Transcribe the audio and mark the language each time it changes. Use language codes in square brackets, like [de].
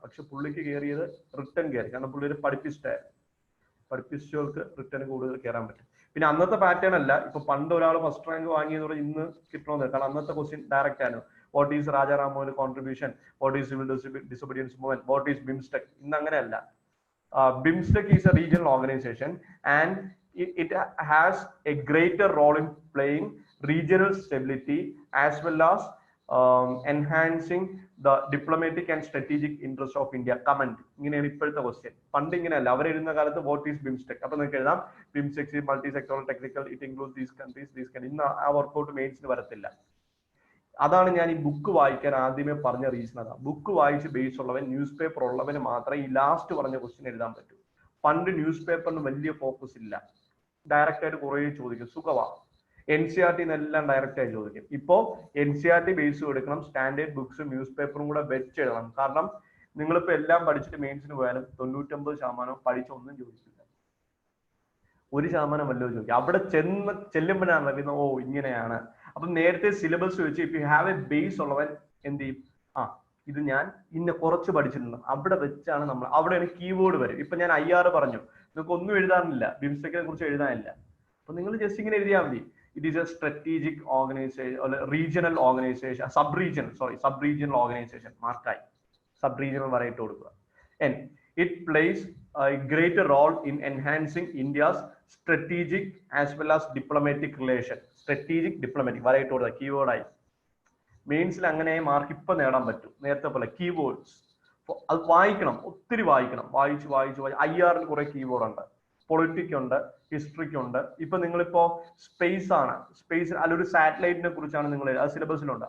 [ml] പക്ഷെ പുള്ളിക്ക് കയറിയത് റിട്ടേൺ കയറി. കാരണം പുള്ളി ഒരു പഠിപ്പിസ്റ്റവർക്ക് റിട്ടേൺ കൂടുതൽ കയറാൻ പറ്റും. പിന്നെ അന്നത്തെ പാറ്റേൺ അല്ല. ഇപ്പൊ പണ്ട് ഒരാൾ ഫസ്റ്റ് റാങ്ക് വാങ്ങിയെന്ന് പറഞ്ഞാൽ ഇന്ന് കിട്ടണമെന്നില്ല. കാരണം അന്നത്തെ ക്വസ്റ്റ്യൻ ഡയറക്റ്റ് ആയിരുന്നു. [en] What is രാജാറാമോന് contribution, what is civil disobedience movement, what is BIMSTEC. [ml] ഇന്ന് അങ്ങനെയല്ല. [en] BIMSTEC is a regional organization and it has a greater role in playing regional stability as well as enhancing the diplomatic and strategic interest of India. Comment. [ml] ഇങ്ങനെയാണ് ഇപ്പോഴത്തെ question. പണ്ട് ഇങ്ങനെയല്ല. അവരെഴുതുന്ന കാലത്ത് what is BIMSTEC. അപ്പൊ നിങ്ങൾക്ക് എഴുതാം BIMSTEC multi sectoral technical, [en] It includes these countries. [ml] ഇന്ന് ആ വർക്കൗട്ട് മെയിൻസിന് വരത്തില്ല. അതാണ് ഞാൻ ഈ ബുക്ക് വായിക്കാൻ ആദ്യമേ പറഞ്ഞ റീസൺ. അതാണ് ബുക്ക് വായിച്ച് ബേസ് ഉള്ളവൻ, ന്യൂസ് പേപ്പർ ഉള്ളവന് മാത്രമേ ഈ ലാസ്റ്റ് പറഞ്ഞ ക്വസ്റ്റ്യൻ എഴുതാൻ പറ്റൂ. പണ്ട് ന്യൂസ് പേപ്പറിന് വലിയ ഫോക്കസ് ഇല്ല. ഡയറക്റ്റ് ആയിട്ട് കുറേ ചോദിക്കും. സുഖവാ. NCERT എല്ലാം ഡയറക്റ്റ് ആയി ചോദിക്കും. ഇപ്പോ NCERT ബേസും എടുക്കണം, സ്റ്റാൻഡേർഡ് ബുക്സും ന്യൂസ് പേപ്പറും കൂടെ വെച്ച് എഴുതണം. കാരണം നിങ്ങളിപ്പോ എല്ലാം പഠിച്ചിട്ട് മെയിൻസിന് പോയാലും 99% പഠിച്ചൊന്നും ചോദിക്കില്ല. 1% വല്ലതും ചോദിക്കും. അവിടെ ചെല്ലുമ്പോഴാണ് അറിയുന്നത് ഓ ഇങ്ങനെയാണ്. അപ്പൊ നേരത്തെ സിലബസ് വെച്ച് ഇപ്പൊ [en] you have a base [ml] ഉള്ളവൻ എന്ത് ചെയ്യും, ഇത് ഞാൻ ഇന്ന കുറച്ച് പഠിച്ചിട്ടുണ്ട്, അവിടെ വെച്ചാണ് നമ്മൾ, അവിടെയാണ് കീവേഡ് വരും. ഇപ്പൊ ഞാൻ IR പറഞ്ഞു, നിങ്ങൾക്ക് ഒന്നും എഴുതാനില്ല, ബിംസ്റ്റെക്കിനെ കുറിച്ച് എഴുതാനില്ല. അപ്പൊ നിങ്ങൾ ജസ്റ്റ് ഇങ്ങനെ എഴുതിയാൽ മതി. [en] It is a strategic organization, regional organization, sub regional organization. [ml] മാർക്കായി sub regional വരയിട്ട് കൊടുക്കുക. [en] And it plays a greater role in enhancing India's strategic as well as diplomatic relation. [ml] Strategic diplomatic വരയിട്ട് കൊടുക്കുക കീവേഡായി. മെയിൻസിൽ അങ്ങനെ മാർക്ക് ഇപ്പൊ നേടാൻ പറ്റും. നേരത്തെ പോലെ കീവേഡ്സ് അത് വായിക്കണം, ഒത്തിരി വായിക്കണം. വായിച്ച് IR-ൽ കുറെ കീവേഡ് ഉണ്ട്, പൊളിറ്റിക് ഉണ്ട്, ഹിസ്റ്ററിക്ക് ഉണ്ട്. ഇപ്പൊ നിങ്ങളിപ്പോ സ്പേസ് ആണ്, സ്പേസ് അല്ലൊരു സാറ്റലൈറ്റിനെ കുറിച്ചാണ് നിങ്ങൾ സിലബസിലുണ്ട്.